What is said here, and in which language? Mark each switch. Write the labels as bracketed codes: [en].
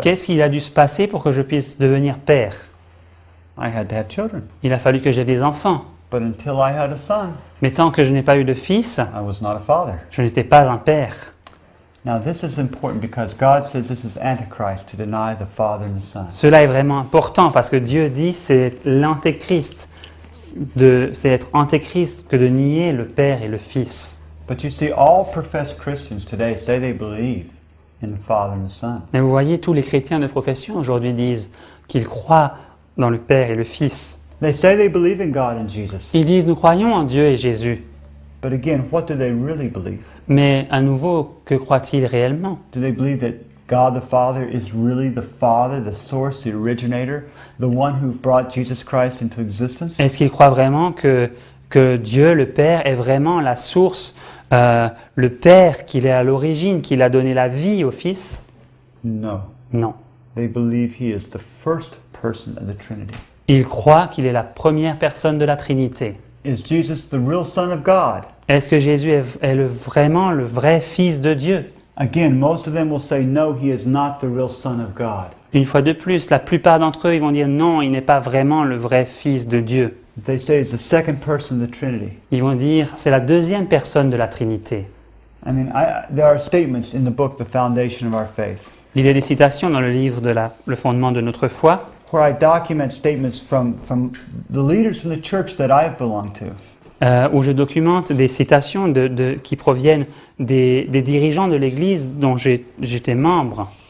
[fr] Qu'est-ce qu'il a dû se passer pour que je puisse devenir Père? [en] I had to have children. [fr] Il a fallu que j'aie des enfants. [en] But until I had a son, [fr] Mais tant que je n'ai pas eu de fils, [en] I was not a father. [fr] je n'étais pas un père. [en] Now this is important because God says this is Antichrist to deny the Father and the Son. [fr] Cela est vraiment important parce que Dieu dit c'est l'antéchrist, c'est être antéchrist que de nier le Père et le Fils. [en] But you see, all professed Christians today say they believe in the Father and the Son. [fr] Mais vous voyez, tous les chrétiens de profession aujourd'hui disent qu'ils croient dans le Père et le Fils. [en] They say they believe in God and Jesus. [fr] Ils disent nous croyons en Dieu et Jésus. [en] But again, what do they really believe? [fr] Mais à nouveau, que croient-ils réellement? [en] Do they believe that God the Father is really the Father, the source, the originator, the one who brought Jesus Christ into existence? [fr] Est-ce qu'ils croient vraiment que Dieu, le Père, est vraiment la source, le Père qu'il est à l'origine, qu'il a donné la vie au Fils? [en] No. [fr] Non. [en] They believe he is the first person of the Trinity. [fr] Ils croient qu'il est la première personne de la Trinité. [en] Is Jesus the real Son of God? [fr] Est-ce que Jésus est vraiment le vrai Fils de Dieu? [en] Again, most of them will say no, he is not the real Son of God. [fr] Une fois de plus, la plupart d'entre eux, ils vont dire non, il n'est pas vraiment le vrai Fils de Dieu. [en] They say it's the second person of the Trinity. [fr] Ils vont dire c'est la deuxième personne de la Trinité. [en] I mean, there are statements in the book, The Foundation of Our Faith, [fr] Il y a des citations dans le livre de le fondement de notre foi [en] where I document statements from the leaders from the church that I have belonged to. [fr] où je documente des citations qui proviennent des dirigeants de l'Église dont j'étais membre,